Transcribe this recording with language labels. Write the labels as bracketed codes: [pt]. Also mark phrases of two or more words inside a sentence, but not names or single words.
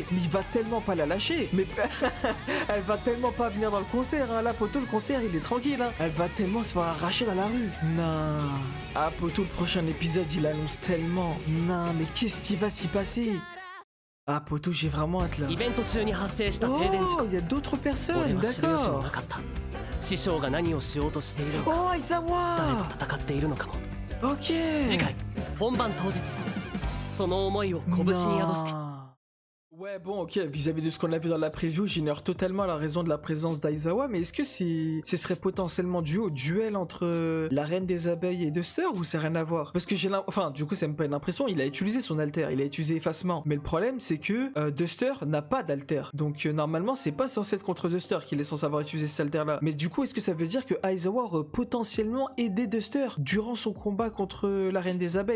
[fr] Mais il va tellement pas la lâcher. Mais elle va tellement pas venir dans le concert, hein. Là, poto, le concert, il est tranquille, hein. Elle va tellement se faire arracher dans la rue. Non. Ah, poto, le prochain épisode, il annonce tellement. Non, mais qu'est-ce qui va s'y passer? Ah, poto, j'ai vraiment hâte là. [ja] イベント中に発生した停電事 [fr] Oh, [ja] 故 [fr] il y a d'autres [ja] 俺 [fr] personnes, [ja] は知る由も [fr] d'accord. [ja] なかった師匠が何をしようとしているのか [fr] Oh, [ja] 誰 [fr] Aizawa. [ja] と戦っているのかも [fr] Ok. [ja] 次回本番当日その思いを拳に宿して [fr] Non. Ouais, bon, ok, vis-à-vis de ce qu'on a vu dans la preview, j'ignore totalement la raison de la présence d'Aizawa, mais est-ce que ce serait potentiellement dû au duel entre la reine des abeilles et Duster, ou ça n'a rien à voir? Parce que enfin, du coup, c'est même pas une impression, il a utilisé son alter, il a utilisé effacement, mais le problème, c'est que Duster n'a pas d'alter, donc normalement, c'est pas censé être contre Duster qu'il est censé avoir utilisé cet alter-là, mais du coup, est-ce que ça veut dire que Aizawa aurait potentiellement aidé Duster durant son combat contre la reine des abeilles?